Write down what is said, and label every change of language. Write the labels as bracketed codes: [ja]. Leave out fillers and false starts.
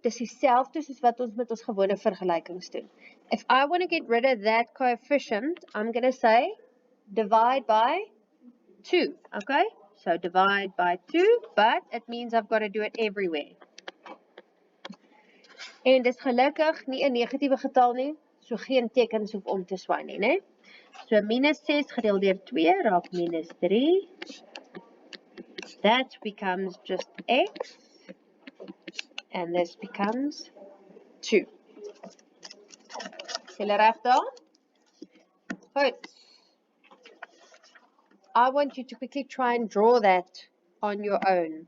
[af] Dis dieselfde soos wat ons met ons gewone vergelykings doen. [en] If I want to get rid of that coefficient, I'm going to say divide by 2. Okay? So divide by 2, but it means I've got to do it everywhere. [af] En dis gelukkig nie 'n negatiewe getal nie, so geen tekens hoef om te swaai nie, né? So -6 gedeel deur 2 raak -3. [en] That becomes just x, and this becomes 2. [af] Is julle reg daar? Goed. [en] I want you to quickly try and draw that on your own.